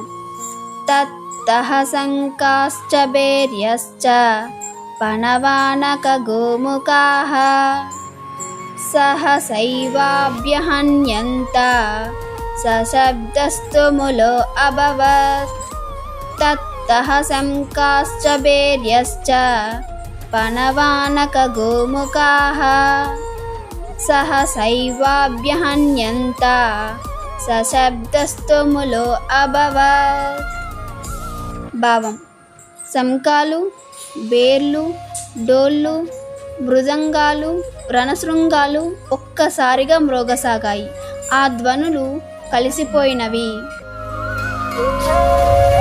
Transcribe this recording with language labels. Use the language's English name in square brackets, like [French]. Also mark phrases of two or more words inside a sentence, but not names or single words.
[Sanskrit] ततः शङ्काश्च भैर्यश्च पणवानकगोमुखाः सहसैवाभ्यहन्यन्त सशब्दस्तु मूलो अभवत्। ततः शङ्काश्च भैर्यश्च पणवानकगोमुखाः सहसैवाभ्यहन्यन्त सशब्दस्तु मूलो अभवत्। [Telugu] భావం: శంఖాలు, బేర్లు, డోళ్ళు, మృదంగాలు, రణశృంగాలు ఒక్కసారిగా మ్రోగసాగాయి. ఆ ధ్వనులు కలిసిపోయినవి.